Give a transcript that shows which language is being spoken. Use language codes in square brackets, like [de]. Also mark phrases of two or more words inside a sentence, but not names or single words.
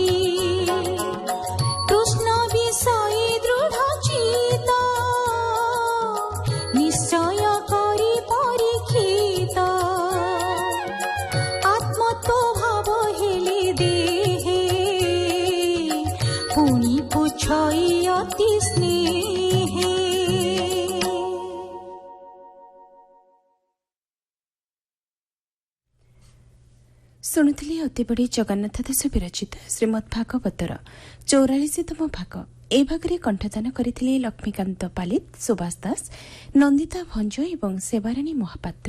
[or] କୃଷ୍ଣ ବିଷୟେ ଦୃଢ଼ ଚିତ, ନିଶ୍ଚୟ କରି ପରୀକ୍ଷିତ। ଆତ୍ମତ୍ୱ ଭାବ ହେଲେ ଦେହେ, ପୁନି ପୁଛଇ ଅତି ସ୍ନେହେ। ଶୁଣୁଥିଲି ଅତିବଡ଼ି ଜଗନ୍ନାଥ ଦାସ ବିରଚିତ ଶ୍ରୀମଦ୍ ଭାଗବତର 44ତମ ଭାଗ। ଏ ଭାଗରେ କଣ୍ଠଦାନ କରିଥିଲେ ଲକ୍ଷ୍ମୀକାନ୍ତ ପାଲିତ, ସୁବାସ ଦାସ, ନନ୍ଦିତା ଭଞ୍ଜ ଏବଂ ସେବାରାଣୀ ମହାପାତ୍ର।